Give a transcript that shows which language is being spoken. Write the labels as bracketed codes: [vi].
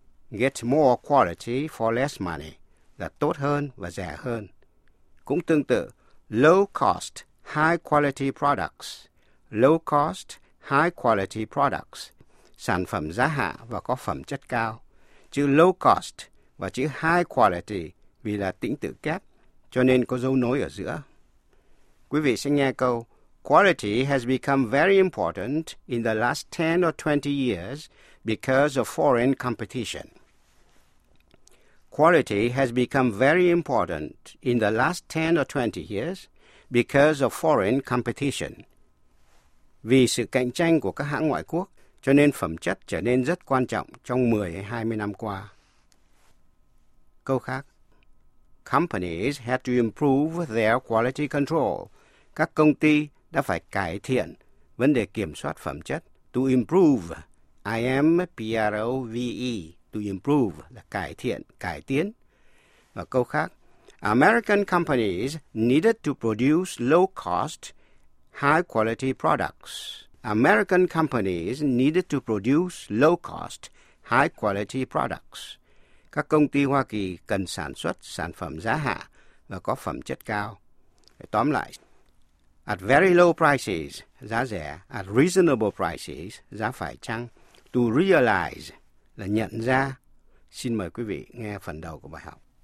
[en] Get more quality for less money [vi] là tốt hơn và rẻ hơn. Cũng tương tự, [en] low cost, high quality products. Low cost, high quality products. [vi] Sản phẩm giá hạ và có phẩm chất cao. Chữ low cost và chữ high quality vì là tĩnh tự kép, cho nên có dấu nối ở giữa. Quý vị sẽ nghe câu [en] Quality has become very important in the last 10 or 20 years because of foreign competition. Quality has become very important in the last 10 or 20 years because of foreign competition. [vi] Vì sự cạnh tranh của các hãng ngoại quốc, cho nên phẩm chất trở nên rất quan trọng trong 10-20 năm qua. Câu khác. [en] Companies had to improve their quality control. [vi] Các công ty đã phải cải thiện vấn đề kiểm soát phẩm chất. [en] To improve, I-M-P-R-O-V-E, to improve [vi] là cải thiện, cải tiến. Và câu khác, [en] American companies needed to produce low-cost, high-quality products. American companies needed to produce low-cost, high-quality products. [vi] Các công ty Hoa Kỳ cần sản xuất sản phẩm giá hạ và có phẩm chất cao. Tóm lại, [en] at very low prices, [vi] giá rẻ, [en] at reasonable prices, [vi] giá phải chăng. [en] To realize [vi] là nhận ra. Xin mời quý vị nghe phần đầu của bài học.